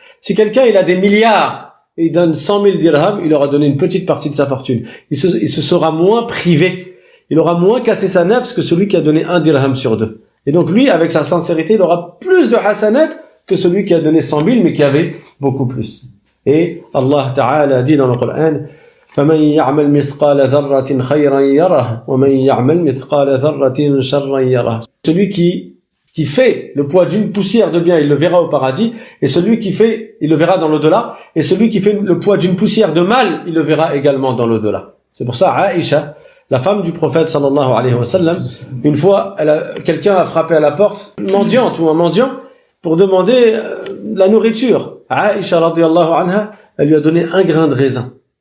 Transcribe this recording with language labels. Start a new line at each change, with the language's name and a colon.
French: Si quelqu'un, il a des milliards, et il donne 100 000 dirhams, il aura donné une petite partie de sa fortune. Il se sera moins privé. Il aura moins cassé sa nefs que celui qui a donné 1 dirham sur 2. Et donc lui, avec sa sincérité, il aura plus de hasanat que celui qui a donné 100 000, mais qui avait beaucoup plus. Et Allah Ta'ala dit dans le Coran:
Arabic: فَمَنْ يَعْمَلْ مِثْقَالَ ذَرَّةٍ خَيْرًا يَرَهُ وَمَنْ يَعْمَلْ مِثْقَالَ ذَرَّةٍ شَرًّا يَرَهُ.
French: Celui qui fait le poids d'une poussière de bien, il le verra au paradis, et celui qui fait, il le verra dans l'au-delà, et celui qui fait le poids d'une poussière de mal, il le verra également dans l'au-delà. C'est pour ça, Aïcha, la femme du prophète sallallahu alayhi wa sallam, une fois, quelqu'un a frappé à la porte, une mendiante ou un mendiant, pour demander la nourriture. Aïcha radiyallahu anha, elle lui a donné un grain de raisin.